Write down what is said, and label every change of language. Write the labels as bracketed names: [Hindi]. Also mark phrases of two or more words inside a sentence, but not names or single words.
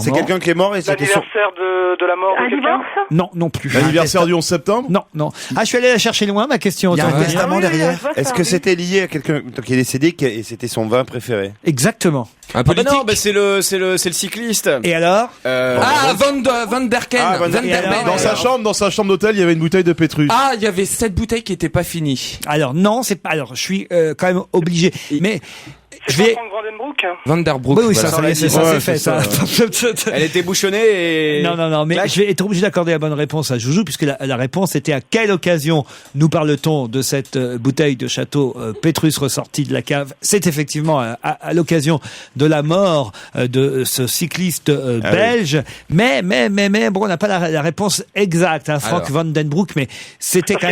[French] C'est quelqu'un qui est mort et c'était son... L'anniversaire de la mort Un de quelqu'un. divorce? Non plus. L'anniversaire du 11 septembre. Non. Ah, je suis allé la chercher loin, ma question. Il y a autant un vous dire. testament derrière. Est-ce que c'était lié à quelqu'un qui est décédé et c'était son vin préféré? Exactement. Un Ah bah politique? non, bah c'est le cycliste. Et alors? Van der Ken. Ah, Van der Van Ken. der Ken. Dans sa chambre d'hôtel, il y avait une bouteille de Pétrus. Ah, il y avait 7 bouteilles qui étaient pas finies. Alors non, c'est pas. Alors je suis quand même obligé. Mais je vais. Frank Vandenbroek. Van der Broek. Oui, voilà. ça y est, c'est fait ça. Elle était bouchonnée et... Non, mais je vais être obligé d'accorder la bonne réponse à Joujou, puisque la réponse était à quelle occasion nous parle-t-on de cette bouteille de Château Pétrus ressortie de la cave? C'est effectivement à l'occasion de la mort de ce cycliste belge, mais bon, on n'a pas la réponse exacte, hein, Frank Van Den Broek, mais c'était quand même...